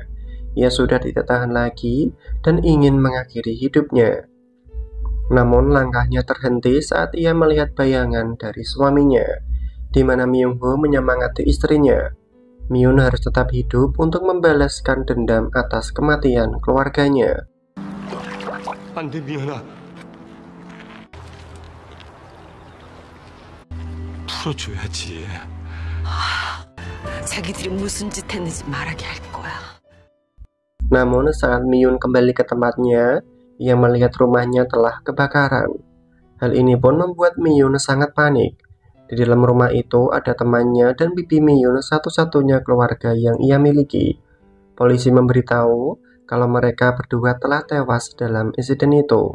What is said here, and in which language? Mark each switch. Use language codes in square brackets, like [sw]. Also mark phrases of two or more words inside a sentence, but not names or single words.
[id] Ia sudah tidak tahan lagi dan ingin mengakhiri hidupnya. Namun langkahnya terhenti saat ia melihat bayangan dari suaminya, di mana Myung-ho menyemangati istrinya. Miyun harus tetap hidup untuk membalaskan dendam atas kematian keluarganya. [ko] 안 돼, 미연아. 풀어줘야지. 자기들이 무슨 짓 했는지 말하게 할 거야. [id] Namun saat Miyun kembali ke tempatnya, ia melihat rumahnya telah kebakaran. Hal ini pun membuat Miyun sangat panik. Di dalam rumah itu ada temannya dan bibi Miyun, satu-satunya keluarga yang ia miliki. Polisi memberitahu kalau mereka berdua telah tewas dalam insiden itu.